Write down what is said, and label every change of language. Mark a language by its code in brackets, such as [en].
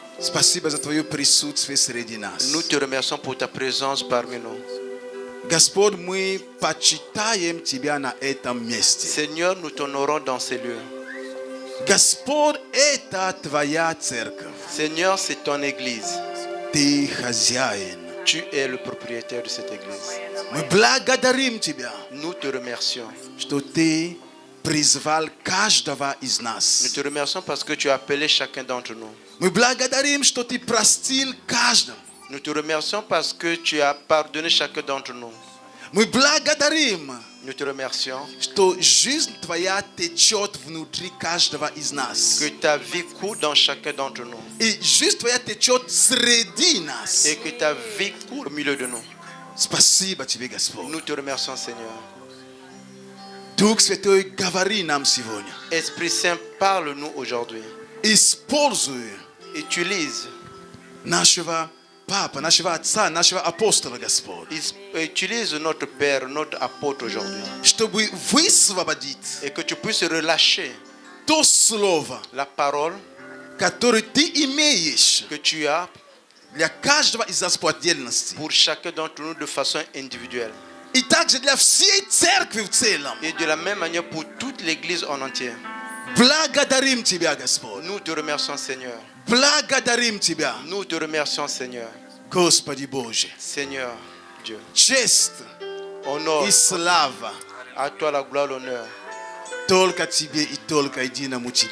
[ru] Спасибо за Твое присутствие среди нас. [fr] Nous te remercions pour ta présence parmi nous. [ru] Господь, мы почитаем Тебя на этом месте. [fr] Seigneur, nous t'honorons dans ces lieux. [ru] Господь, это Твоя церковь. [fr] Seigneur, c'est ton église. [ru] Ты хозяин. [fr] Tu es le propriétaire de cette église. [ru] Мы благодарим Тебя, [fr] Nous te remercions. [ru] что Ты призвал каждого из [fr] Nous [ru] нас. [fr] te remercions parce que tu as appelé chacun d'entre nous. [ru] Мы благодарим, что Ты простил каждого. [fr] Nous te remercions parce que tu as pardonné chacun d'entre nous. [ru] Мы благодарим, [fr] Nous te remercions [ru] что жизнь Твоя течет внутри каждого из нас. [fr] que ta vie coule dans chacun d'entre nous. [ru] И жизнь Твоя течет среди нас. [fr] Et que ta vie coule au milieu de nous. [ru] Спасибо Тебе, Господь. [fr] Nous te remercions, Seigneur. [ru] Дух Святой, говори нам сегодня. [fr] Esprit Saint, parle-nous aujourd'hui. [ru] Используй [fr] Utilise, [ru] нашего Папа, нашего Отца, нашего апостола, Господь, [fr] utilise notre Père, notre apôtre aujourd'hui. [ru] чтобы высвободить [fr] Et que tu puisses relâcher [ru] то слово, [fr] la parole [ru] которое Ты имеешь [fr] que tu as [ru] для каждого из нас по отдельности. [fr] pour chacun d'entre nous de façon individuelle. [ru] И также для всей церкви в целом. [fr] Et de la même manière pour toute l'Église en entier. [ru] Благодарим Тебя, Господь. [fr] Nous te remercions, Seigneur. [ru] Благодарим Тебя, [fr] Nous te remercions, Seigneur. [ru] Господи Боже. [fr] Seigneur Dieu. [ru] Честь [en] Honor [ru] и слава [fr] à toi la gloire, l'honneur. [ru] только Тебе и только единому Тебе.